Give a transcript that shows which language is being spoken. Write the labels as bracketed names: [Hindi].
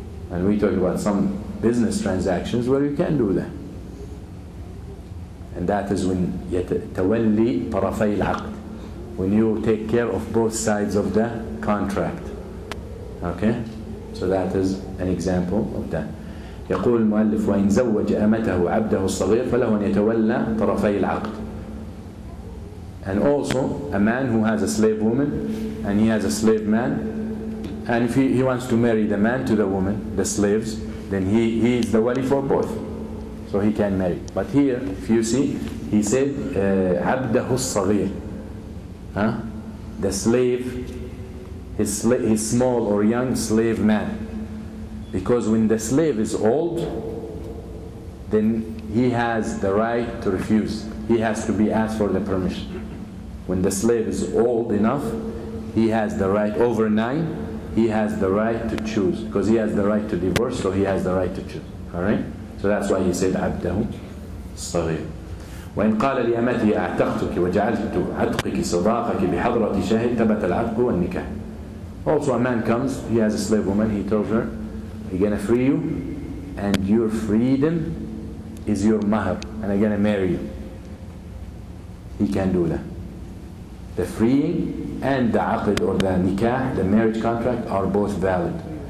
[English] And we talk about some business transactions where you can do that. And that is when [Arabic] يتولي طرفي العقد, [English] when you take care of both sides of the contract. Okay? So that is an example of that. [Arabic] يقول المؤلف وإن زوج أمته عبده الصغير فله أن يتولى طرفي العقد. [English] And also a man who has a slave woman and he has a slave man, and if he wants to marry the man to the woman, the slaves, then he is the wali for both, so he can marry. But here, if you see, he said [Arabic] عبده الصغير, [English] the slave, his small or young slave man, because when the slave is old, then he has the right to refuse. He has to be asked for the permission. When the slave is old enough, he has the right, over 9, he has the right to choose, because he has the right to divorce, so he has the right to choose. Alright? So that's why he said [Arabic] عبده الصغير. وإن قال لأمته أعتقتك وجعلت عتقك صداقك بحضرة شاهد ثبت العتق والنكاح. [English] Also a man comes, he has a slave woman, he tells her, I'm going to free you, and your freedom is your mahar, and I'm going to marry you. He can do that. The freeing and the aqd or the nikah, the marriage contract, are both valid.